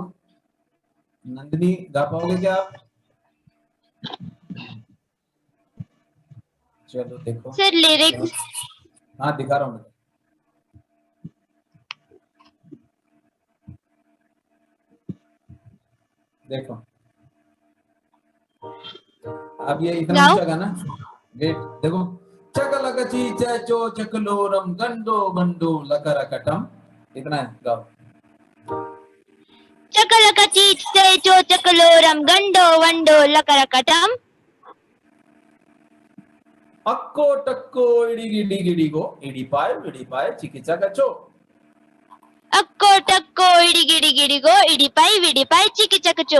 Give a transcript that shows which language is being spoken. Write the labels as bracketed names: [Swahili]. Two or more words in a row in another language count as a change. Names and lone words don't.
[Hindi] नंदिनी गा पाओगे क्या आप? चलो देखो सर लिरिक्स हाँ दिखा रहा हूँ। देखो अब ये इतना गाओ। ऊंचा गाना, वेट देखो, चकलक चीचा चो चकलोरम गंडो बंडो लकरकटम, इतना है, गाओ। चकलक चीचे चो चकलोरम गंडो वंडो लकरकटम, अक्को टक्को इडी गिडी गिडी गो इडी पाए चिकिचा गचो, अक्को टक्को इडी गिडी गिडी गो इडी पाई चिकी चकचो,